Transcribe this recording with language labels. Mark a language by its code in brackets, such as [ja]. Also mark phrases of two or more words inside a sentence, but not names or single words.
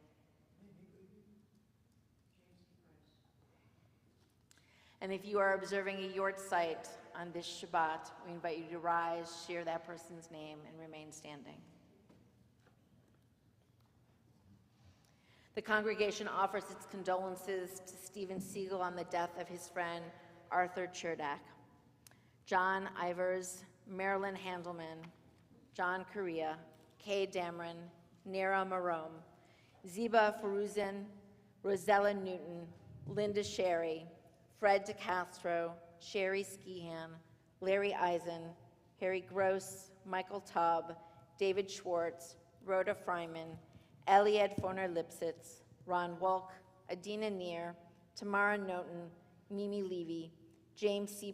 [en] And if you are observing a yort site on this Shabbat, we invite you to rise, share that person's name, and remain standing. The congregation offers its condolences to Stephen Siegel on the death of his friend Arthur Cherdak, John Ivers, Marilyn Handelman, John Correa, Kay Dameron, Nera Marome, Ziba Feruzin, Rosella Newton, Linda Sherry, Fred DeCastro, Sherry Skihan, Larry Eisen, Harry Gross, Michael Taub, David Schwartz, Rhoda Fryman, Eliad Foner Lipsitz, Ron Wolk, Adina Neer, Tamara Noten, Mimi Levy, James C.